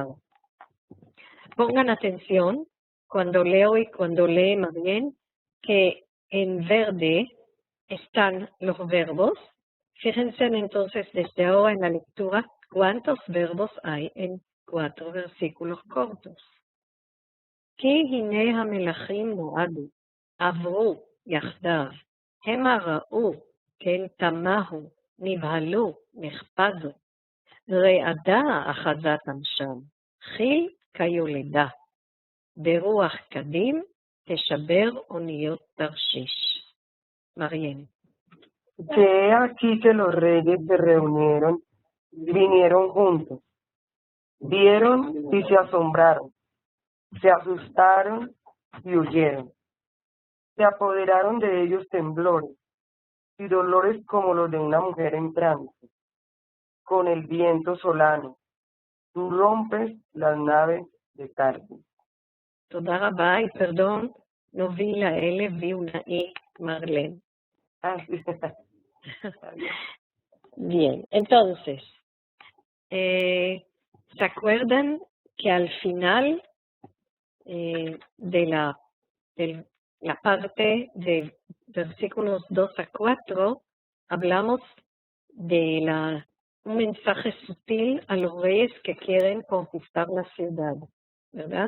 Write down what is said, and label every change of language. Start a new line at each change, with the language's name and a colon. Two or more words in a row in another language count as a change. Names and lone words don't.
Spanish: Pongan atención cuando leo y cuando lee Mariel que en verde están los verbos. Fíjense entonces desde ahora en la lectura cuántos verbos hay en 4 versículos cortos.
Hebrew: כי הנה המלכים נועדו, עברו יחדיו, המה ראו, כן תמהו, נבהלו, נחפזו. רעדה אחזתם שם, חיל כיולדה. ברוח קדים תשבר אוניות תרשיש.
Spanish: Mariel. Que aquí que los reyes se reunieron, vinieron juntos, vieron y se asombraron, se asustaron y huyeron. Se apoderaron de ellos temblores y dolores como los de una mujer en trance. Con el viento solano, tú rompes las naves de Tarsis.
Hebrew: תודה רבה,
Spanish: y perdón, no vi la L, vi una I, Marlene. Bien, entonces, ¿se acuerdan que al final de la parte de versículos 2 a 4 hablamos de un mensaje sutil a los reyes que quieren conquistar la ciudad, ¿verdad?